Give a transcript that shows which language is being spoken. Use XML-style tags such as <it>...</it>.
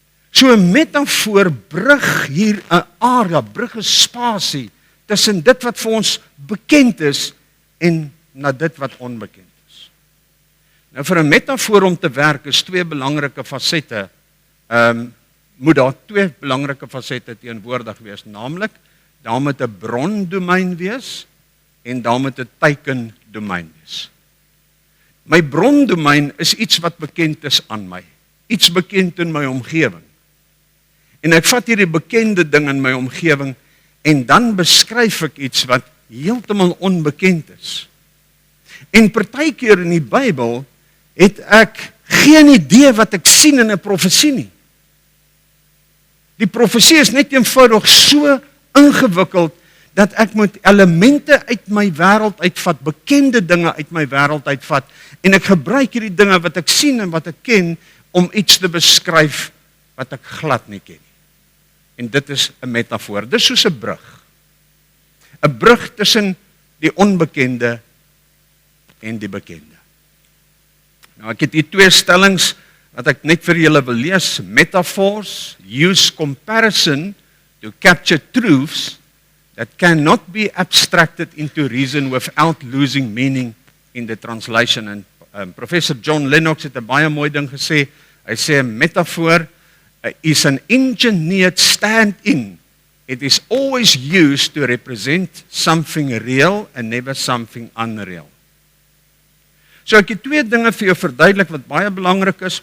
<af>So 'n metafoor brug hier 'n area, brug 'n spasie tussen dit wat vir ons bekend is en na dit wat onbekend is. Nou vir 'n metafoor om te werk is twee belangrike fasette. Moet daar twee belangrike fasette teenwoordig wees, naamlik daar moet 'n brondomein wees en daar moet 'n teikendomein wees. My brondomein is iets wat bekend is aan my, iets bekend in my omgewing. En ek vat hierdie bekende ding in my omgewing en dan beskryf ek iets wat heeltemal onbekend is. En partykeer in die Bybel het ek geen idee wat ek sien in 'n profesie nie. Die profesie is net eenvoudig so ingewikkeld dat ek moet elemente uit my wêreld uitvat, bekende dinge uit my wêreld uitvat en ek gebruik hierdie dinge wat ek sien en wat ek ken om iets te beskryf wat ek glad nie ken nie. En dit is 'n metafoor. Dis soos 'n brug. 'n Brug tussen die onbekende en die bekende. Nou ek het hier twee stellings wat ek net vir julle wil lees.</af> <en>Metaphors use comparison to capture truths that cannot be abstracted into reason without losing meaning in the translation.</en> <af>En Professor John Lennox het 'n baie mooi ding gesê. Hy sê 'n metafoor is</af> <en>an engineered stand-in. It is always used to represent something real and never something unreal.</en> <af>So ek het twee dinge vir jou verduidelik wat baie belangrik is.</af>